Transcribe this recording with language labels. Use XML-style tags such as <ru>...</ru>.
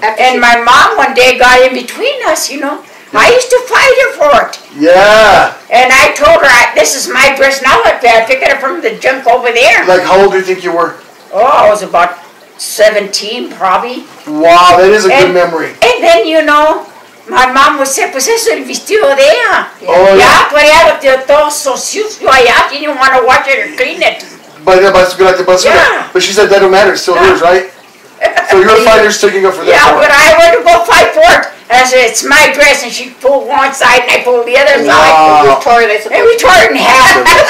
<en>And my mom one day got in between us, you know. I used to fight her for it. Yeah. And I told her, this is my dress now. I picked it up from the junk over there. Like, how old do you think you were? Oh, I was about 17 probably. Wow, that is a good memory. And then, you know, my mom would say,</en> <es>pues eso el vestido de ella.</es> <en>Yeah.</en> <es>Pues ya lo tengo todo sucio allá.</es> <en>She didn't want to wash it or clean it. But she said that don't matter. It's still hers, right? So you're a fighter sticking up for that. Yeah, but I went to go fight for it. And I said, it's my dress. And she pulled one side and I pulled the other side. And we tore it, I suppose. And we tore it in half.</en>